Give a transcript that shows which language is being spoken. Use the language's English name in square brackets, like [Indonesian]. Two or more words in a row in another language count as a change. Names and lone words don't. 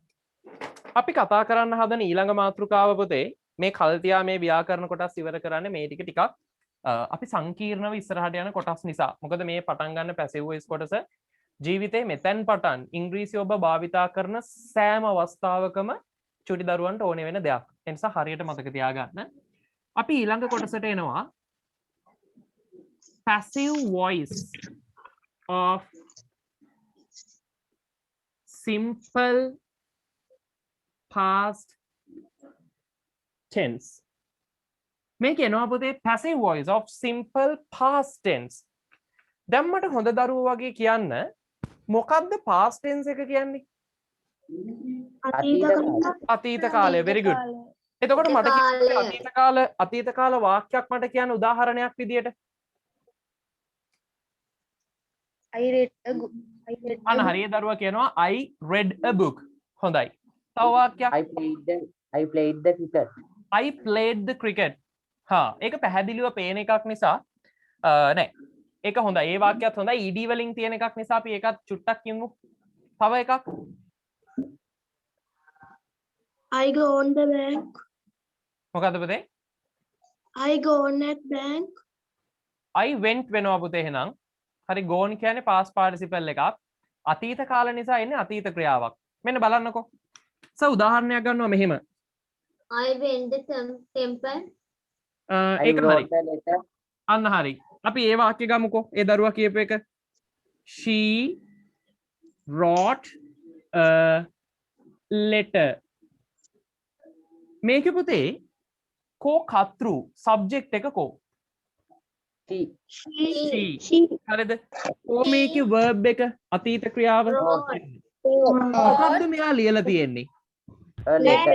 [Sinhala] අපි කතා කරන්න හදන ඊළඟ මාතෘකාව පුතේ මේ කල්තියා මේ ව්‍යාකරණ කොටස් ඉවර කරන්නේ මේ ටික ටිකක් අපි සංකීර්ණව ඉස්සරහට යන කොටස් නිසා. මොකද මේ පටන් ගන්න [English] passive voice [Sinhala] කොටස ජීවිතේ මෙතෙන් පටන් ඉංග්‍රීසි ඔබ භාවිතා කරන සෑම අවස්ථාවකම චුටි දරුවන්ට ඕනේ වෙන දෙයක්. ඒ නිසා හරියට මතක තියාගන්න. අපි ඊළඟ කොටසට එනවා [English] passive voice of simple past tense. [Sinhala] මේක එනවා පුතේ [English] passive voice of simple past tense. [Sinhala] දැන් මට හොඳ දරුවෝ වගේ කියන්න මොකක්ද [English] past tense [Sinhala] එක කියන්නේ? අතීත කාලය. [English] very good. [Sinhala] එතකොට මට කියන්න අතීත කාල වාක්‍යයක් මට කියන්න උදාහරණයක් විදියට. අන්න හරිය දරුවා කියනවා [English] I read a book. [Sinhala] හොඳයි. තව වාක්‍යයක් [English] I played the cricket. I played the cricket. [Sinhala] හා ඒක පැහැදිලිව පේන එකක් නිසා නෑ. ඒක හොඳයි. ඒ වාක්‍යයත් හොඳයි. ed වලින් තියෙන එකක් නිසා අපි ඒකත් චුට්ටක් කියමු. තව එකක් [English] I go on the bank. [Sinhala] මොකද්ද පුතේ? [English] I go on at bank. I went [Sinhala] වෙනවා පුතේ එහෙනම්. හරි gone කියන්නේ [English] past participle [Sinhala] එකක්. අතීත කාල නිසා එන්නේ අතීත ක්‍රියාවක්. මෙන්න බලන්නකෝ. උදාහරණයක් ගන්නවා මෙහෙම. [English] I went the temple. I [Sinhala] ඒක හරි. [English] wrote a letter. [Sinhala] අන්න හරි. අපි ඒ වාක්‍ය ගමුකෝ. ඒ දරුවා කියපු එක. [English] She wrote a letter. [Sinhala] මේක පුතේ කෝ කතෘ සබ්ජෙක්ට් එක කෝ? [English] She. She. [Sinhala] හරිද? කෝ මේකේ verb එක අතීත ක්‍රියාව. මොකක්ද මෙයා ලියලා තියෙන්නේ? [English] A letter.